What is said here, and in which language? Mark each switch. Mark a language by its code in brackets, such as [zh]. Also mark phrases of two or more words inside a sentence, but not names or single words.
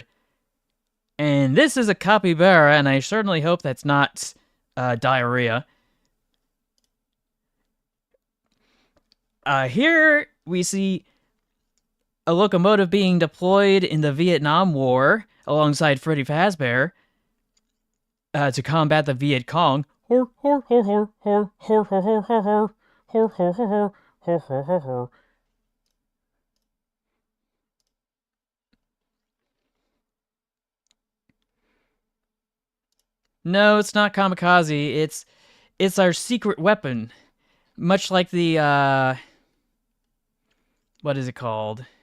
[en] And this is a capybara, and I certainly hope that's not diarrhea. Here we see a locomotive being deployed in the Vietnam War alongside Freddy Fazbear to combat the Viet Cong. Hor hor hor hor hor hor hor hor hor hor hor hor hor hor hor hor hor. No, it's not kamikaze. It's our secret weapon. Much like the what is it called?